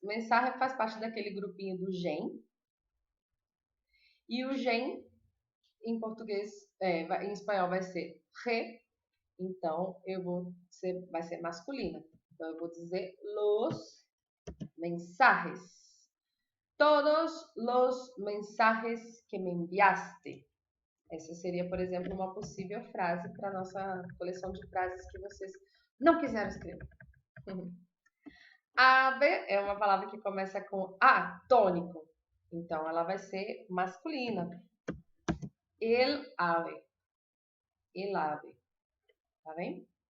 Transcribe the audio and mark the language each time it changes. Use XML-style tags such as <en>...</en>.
<pt>Mensagem faz parte daquele grupinho do gen. E o gen, em português, em espanhol vai ser re. Então, vai ser masculina. Então, eu vou dizer</pt> <es>los mensajes. Todos los mensajes que me enviaste.</es> <pt>Essa seria, por exemplo, uma possível frase para a nossa coleção de frases que vocês não quiseram escrever. Ave é uma palavra que começa com a, tônico. Então, ela vai ser masculina.</pt> <es>Él ave. Él ave.</es> <pt>Tá bem?</pt>